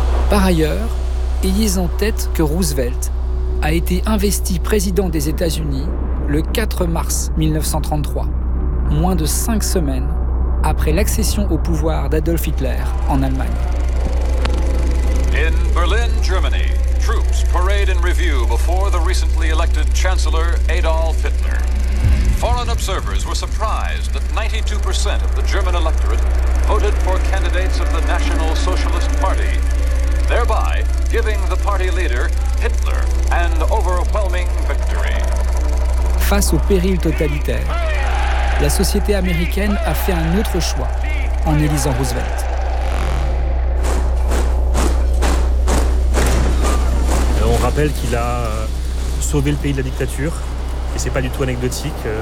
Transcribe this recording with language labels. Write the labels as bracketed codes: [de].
[fr] Par ailleurs, ayez en tête que Roosevelt a été investi président des États-Unis le 4 mars 1933, moins de 5 semaines après l'accession au pouvoir d'Adolf Hitler en Allemagne. [en] In Berlin, Germany, troops parade in review before the recently elected Chancellor Adolf Hitler. Foreign observers were surprised that 92% of the German electorate voted for candidates of the National Socialist Party, thereby giving the party leader Hitler an overwhelming victory. [fr] Face au péril totalitaire, la société américaine a fait un autre choix en élisant Roosevelt. On rappelle qu'il a sauvé le pays de la dictature, et c'est pas du tout anecdotique.